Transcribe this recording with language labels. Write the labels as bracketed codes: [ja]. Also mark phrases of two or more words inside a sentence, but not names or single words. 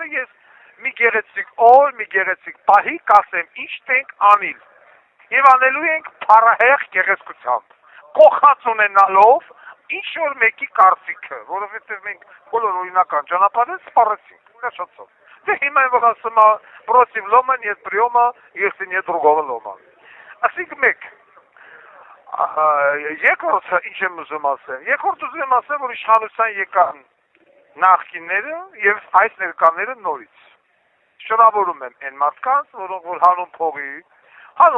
[hy] ես մի գեղեցիկ օր, մի գեղեցիկ պահի կասեմ ինչ ենք անիլ եւ անելու ենք փառահեղ գեղեցկությամբ, կողած ունենալով ինչ-որ մեկի կարծիքը, որովհետեւ մենք բոլոր օրինական ճանապարհները սպառեցինք, ունեցածով։ Դե հիմա որ ասում է [ru] против лома нет приема, если нет другого лома։ [hy] Ասիկ մեկ, երկրորդը ինչ եմ ուզում ասել, երկրորդ ուզում եմ ասել, որ իշխանության եկան նախկինները և այս ներկաները նորից, շնորհավորում եմ այն մարդկանց, որոնք որ հանուն փողի, հանուն